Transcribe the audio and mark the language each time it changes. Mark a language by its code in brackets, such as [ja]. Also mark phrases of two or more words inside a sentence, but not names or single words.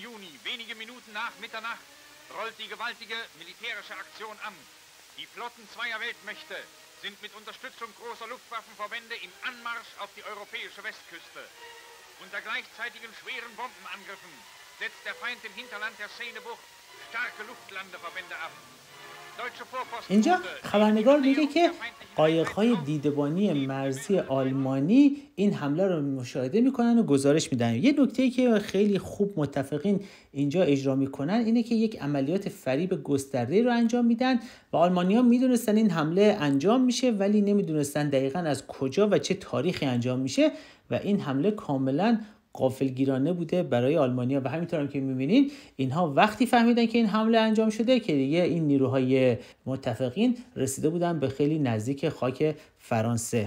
[de] Juni, wenige Minuten nach Mitternacht, rollt die gewaltige militärische Aktion an. Die Flotten zweier Weltmächte sind mit Unterstützung großer Luftwaffenverbände im Anmarsch auf die europäische Westküste. Unter gleichzeitigen schweren Bombenangriffen setzt der Feind im Hinterland der Seenebucht starke Luftlandeverbände ab. [fa] اینجا خبرنگار میگه که قایق‌های دیدبانی مرزی آلمانی این حمله رو مشاهده میکنن و گزارش میدن. یه نکته‌ای که خیلی خوب متفقین اینجا اجرا میکنن اینه که یک عملیات فریب گسترده رو انجام میدن و آلمانی‌ها میدونستن این حمله انجام میشه ولی نمیدونستن دقیقاً از کجا و چه تاریخی انجام میشه و این حمله کاملاً غافلگیرانه بوده برای آلمانیا و همینطور هم که می‌بینین اینها وقتی فهمیدن که این حمله انجام شده که دیگه این نیروهای متفقین رسیده بودن به خیلی نزدیک خاک فرانسه.